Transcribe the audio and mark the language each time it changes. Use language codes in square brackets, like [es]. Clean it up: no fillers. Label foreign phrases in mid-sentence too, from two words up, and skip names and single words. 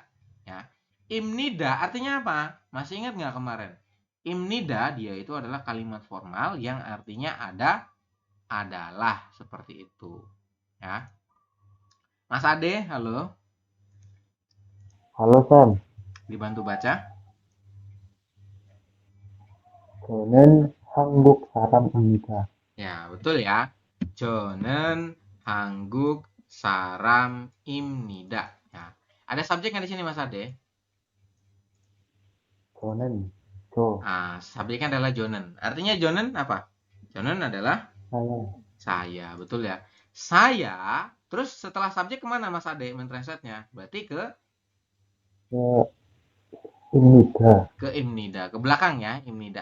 [id] Ya. Imnida artinya apa? Masih ingat nggak kemarin? Imnida dia itu adalah kalimat formal yang artinya ada, adalah, seperti itu. Ya. Mas Ade, halo. Halo Sam, Dibantu baca. [ko] 저는 한국 사람입니다. [id] Ya, betul ya. [ko] 저는 한국 사람입니다. [id] Ya. Ada subjek nggak di sini Mas Ade? [ko] 저는 저 [id] Nah, subjeknya adalah jonen. Artinya jonen apa? Jonen adalah saya saya, betul ya. Saya, terus setelah subjek kemana Mas Ade mentranslate-nya? Berarti [ko] 입니다. [id] ke imnida, ke belakang ya, imnida.